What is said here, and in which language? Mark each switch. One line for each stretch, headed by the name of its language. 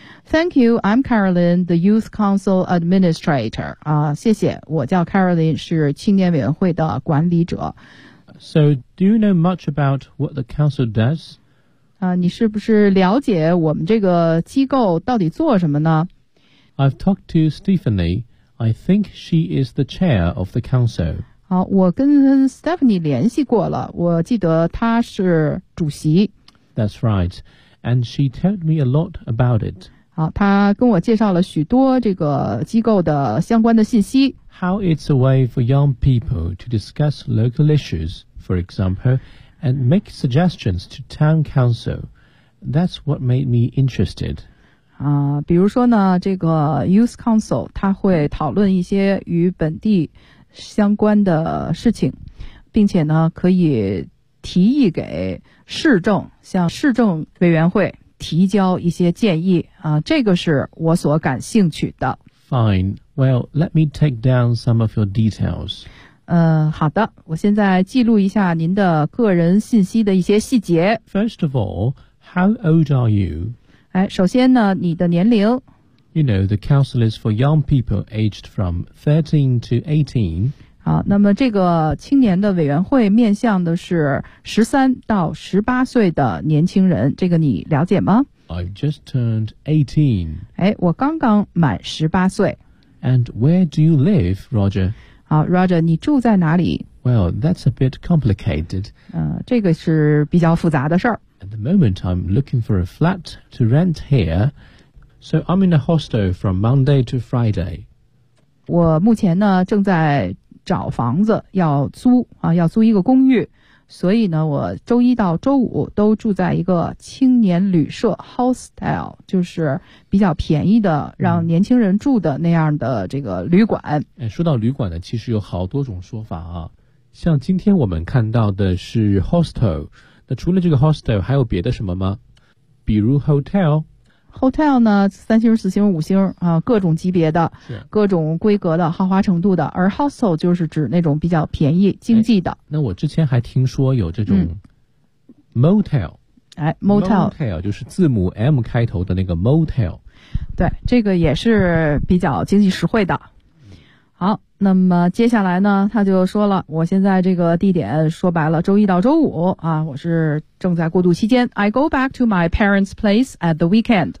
English: Thank you, I'm Caroline, the Youth Council Administrator.
Chinese: 谢谢，我叫 Caroline， 是青年委员会的管理者。
English: So, do you know much about what the council does?
Chinese: 你是不是了解我们这个机构到底做什么呢？
English: I've talked to Stephanie. I think she is the chair of the council.
Chinese: 好，我跟 Stephanie 联系过了，我记得她是主席。
English: That's right. And she told me a lot about it.
Chinese: 好，他跟我介绍了许多这个机构的相关的信息。
English: How it's a way for young people to discuss local issues, for example, and make suggestions to town council. That's what made me interested.
Chinese: 比如说呢，这个 youth council 他会讨论一些与本地相关的事情，并且呢，可以提议给市政，向市政委员会。提交一些建议，这个是我所感兴趣的。
English: Fine. Well, let me take down some of your details.
Chinese: 好的，我现在记录一下您的个人信息的一些细节。
English: First of all, how old are you?
Chinese: 首先呢，你的年龄。
English: You know, the council is for young people aged from 13 to 18.
Chinese: 好，那么这个青年的委员会面向的是13到18岁的年轻人，这个你了解吗？
English: I've just turned 18.
Chinese: 我刚刚满18岁。
English: And where do you live, Roger?
Chinese: 好， Roger, 你住在哪里？
English: Well, that's a bit complicated.
Chinese: 这个是比较复杂的事儿。
English: At the moment, I'm looking for a flat to rent here. So I'm in a hostel from Monday to Friday.
Chinese: 我目前呢，正在找房子要租啊，要租一个公寓，所以呢，我周一到周五都住在一个青年旅社 hostel， 就是比较便宜的让年轻人住的那样的这个旅馆。说到旅馆呢，其实有好多种说法啊，像今天我们看到的是 hostel， 那除了这个 hostel 还有别的什么吗？比如 hotel。 Hotel 呢，三星、四星、五星啊，各种级别的，各种规格的，豪华程度的。而 hostel 就是指那种比较便宜、经济的。那我之前还听说有这种 motel，
English: motel
Chinese: 就是字母 M 开头的那个 motel。对，这个也是比较经济实惠的。好，那么接下来呢，他就说了，我现在这个地点说白了，周一到周五啊，我是正在过渡期间。
English: I go back to my parents' place at the weekend.